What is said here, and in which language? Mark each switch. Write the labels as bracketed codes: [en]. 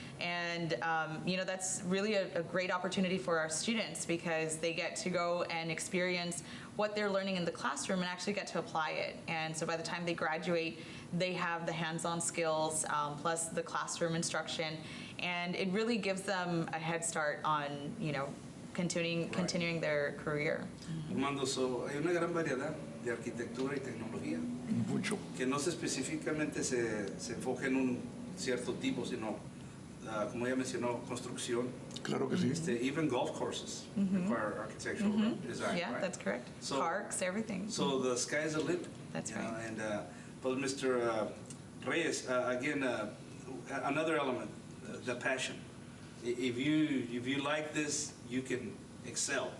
[en] And that's really a great opportunity for our students, because they get to go and experience what they're learning in the classroom and actually get to apply it. And so by the time they graduate, they have the hands-on skills plus the classroom instruction, and it really gives them a head start on continuing their career. [es] Armando, so hay una gran variedad de arquitectura y tecnología. Mucho. Que no específicamente se enfoque en un cierto tipo, sino, como ella mencionó, construcción. Claro que sí. [en] Even golf courses require architectural design, Yeah, right? that's correct. So, parks, everything. So the sky's the limit. That's right. And but Mr. Reyes, again, another element, the passion. If you like this, you can excel.